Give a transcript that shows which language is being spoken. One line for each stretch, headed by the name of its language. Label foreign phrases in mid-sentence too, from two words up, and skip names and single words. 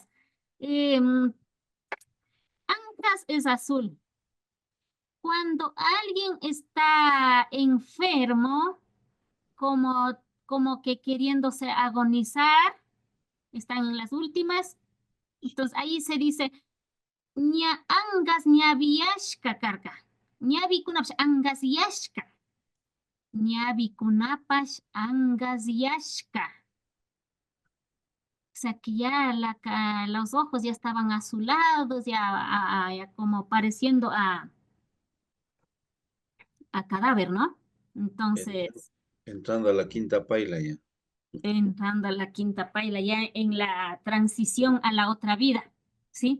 Spanish: Ancas es azul. Cuando alguien está enfermo, como que queriéndose agonizar, están en las últimas, entonces ahí se dice
Quechua: ña angas ñaviyashka karka. Ñavikunapash angas yashka. Ñavikunapash angas yashka.
Spanish: O sea que ya los ojos ya estaban azulados, ya como pareciendo a cadáver, ¿no? Entonces, entrando a la quinta paila ya. entrando a la quinta paila, ya en la transición a la otra vida, ¿sí?